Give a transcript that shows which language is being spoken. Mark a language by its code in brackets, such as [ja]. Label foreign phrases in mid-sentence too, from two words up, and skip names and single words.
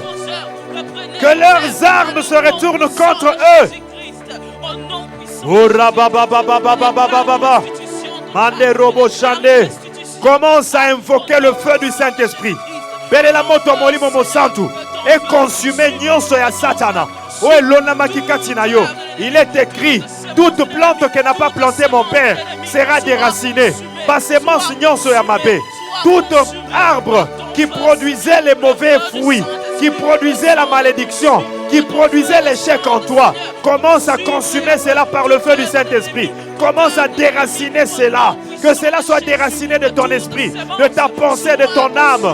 [fr] Que leurs armes se retournent contre eux. Commence à invoquer le feu du Saint-Esprit. Et consumer [ln] nyonso ya Satana. [fr] Il est écrit, toute plante que n'a pas planté mon père sera déracinée. [ln] Passement nyonso ya mabe. [fr] Tout arbre qui produisait les mauvais fruits, qui produisait la malédiction, qui produisait l'échec en toi, commence à consumer cela par le feu du Saint-Esprit. Commence à déraciner cela. Que cela soit déraciné de ton esprit, de ta pensée, de ton âme.